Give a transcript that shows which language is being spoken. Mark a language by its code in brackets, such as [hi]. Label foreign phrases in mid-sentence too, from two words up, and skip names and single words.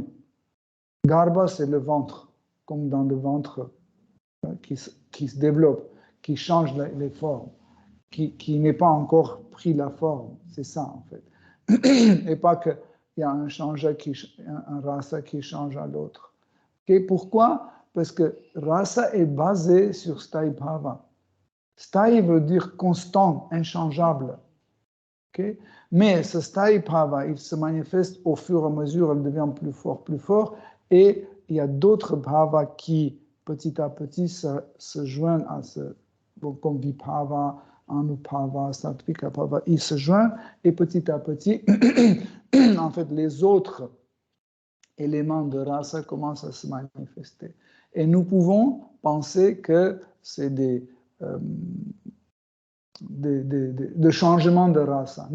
[fr] Garbha, c'est le ventre, comme dans le ventre qui se développe, qui change les formes, qui n'est pas encore pris la forme. C'est ça, en fait. Et pas qu'il y a un rasa qui change à l'autre. Okay? Pourquoi? Parce que rasa est basé sur [sa] sthai bhava. [fr] Sthai veut dire constant, inchangeable. Okay? Mais ce [sa] sthai bhava, [fr] il se manifeste au fur et à mesure, il devient plus fort, et il y a d'autres bhavas qui, petit à petit, se joignent à ce, comme [sa] vibhava, anubhava, sattvika bhava, [fr] ils se joignent, et petit à petit, en fait, les autres éléments de rasa commencent à se manifester. Et nous pouvons penser que c'est des changements de rasa.